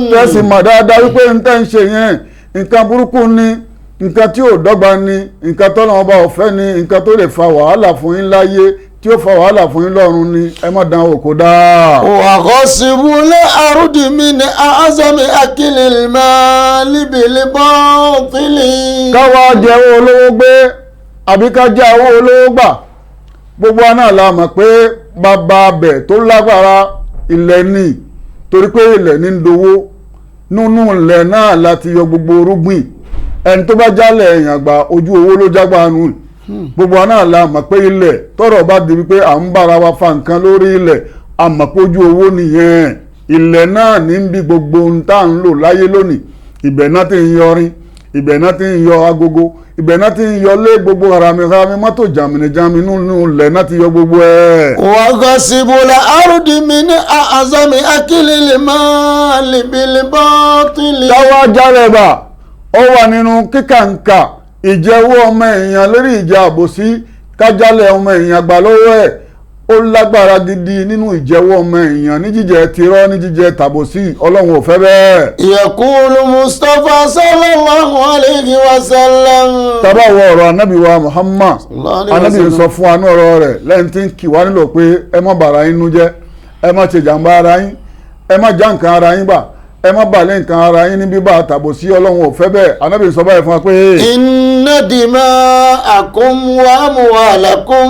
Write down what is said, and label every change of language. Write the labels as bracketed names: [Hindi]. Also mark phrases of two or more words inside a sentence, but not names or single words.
[Yoruba] tẹ́sí mọ̀ dáadáa wípé ń tẹ́ ń ṣe yẹn nǹkan burúkú ni nǹkan tí ò dọ́gba ni nǹkan tọ́lọ́run bá ọ̀fẹ́ ni nǹkan tó lè fa wàhálà fún yín láyé tí ó fa wàhálà fún yín lọ́run ni ẹ má dán òkò dáa. [Arabic] وغاصب الأرض من أعظم أكل المال بالباطل. [Yoruba] káwa jẹ owó olówó gbé àbí ká jẹ owó olówó gbà gbogbo wa náà la mọ̀ pé bàbá abẹ tó lágbára ilẹ̀ ni torí pé ilẹ̀ ní ń dowó nínú ilẹ̀ náà láti yọ gbogbo orúgbìn ẹni tó bá jálẹ̀ èèyàn gbà ojú owó ló jágbá nù gbogbo wa náà la mọ̀ pé ilẹ̀ tọ́rọ̀ bá di wípé à ń bára wa fa nǹkan lórí ilẹ̀ a mọ̀ pé ojú owó nìyẹn ilẹ̀ náà ní bí gbogbo ohun tá à ń lò láyé lónìí ibẹ̀ náà ti ń yọrin ibẹ̀ náà ti ń yọ agogo ibẹ̀ náà ti ń yọ lé gbogbo haramihami mọ́tò jàmìnìjàmì nínú ilẹ̀ náà ti yọ gbogbo ẹ̀. [Arabic] وغاصب الأرض من أعظم أكل المال بالباطل. [Yoruba] táwa jálẹ̀ bá ó wà nínú kíkàǹkà ìjẹ́wọ́ ọmọ èèyàn lórí ìjà àbòsí kájálẹ̀ ọmọ èèyàn gbà lọ́wọ́ ẹ̀ ó lágbára gidi nínú ìjẹ́wọ́ ọmọ èèyàn ní jíjẹ tirọ́ ní jíjẹ tàbòsí ọlọ́run ò fẹ́ bẹ́ẹ̀. [Arabic] يقول مصطفى صلى الله عليه وسلم. [Yoruba] tábà wọ ọ̀rọ̀ anábì wa Muhammad anábì sọ fún wa ní ọ̀rọ̀ rẹ̀ lẹ́yìn tí ń kì wá nílò pé ẹ má bàrà yín nú jẹ́ ẹ má ṣe jàǹbá ara yín ẹ má já nǹkan ara yín gbà ẹ má balẹ̀ nǹkan ara yín ní bíbá tàbòsí ọlọ́run ò fẹ́ bẹ́ẹ̀ anábì sọ báyìí fún wa pé. [Arabic] إن دماءكم وأموالكم.